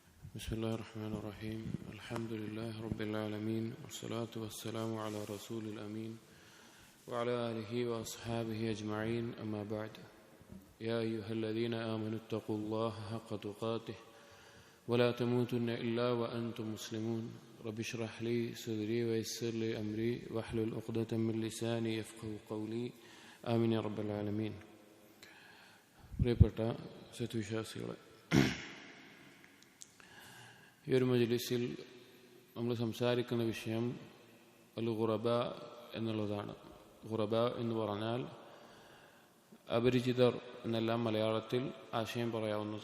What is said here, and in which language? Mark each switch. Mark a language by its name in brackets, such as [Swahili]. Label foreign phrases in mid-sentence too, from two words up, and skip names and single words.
[Arabic] بسم الله الرحمن الرحيم الحمد لله رب العالمين والصلاة والسلام على رسول الأمين وعلى آله وأصحابه أجمعين أما بعد يا أيها الذين آمنوا اتقوا الله حق تقاته ولا تموتن إلا وأنتم مسلمون رب اشرح لي صدري ويسر لي أمري واحلل عقدة من لساني يفقهوا قولي آمين يا رب العالمين. [Malayalam] പ്രിയപ്പെട്ട സത്വിശ്വാസികളെ, ഈ ഒരു മജ്‌ലിസിൽ നമ്മൾ സംസാരിക്കുന്ന വിഷയം [Arabic] الغرباء [Malayalam] എന്നുള്ളതാണ്. ഖുറബ എന്ന് പറഞ്ഞാൽ അപരിചിതർ എന്നെല്ലാം മലയാളത്തിൽ ആശയം പറയാവുന്നത്.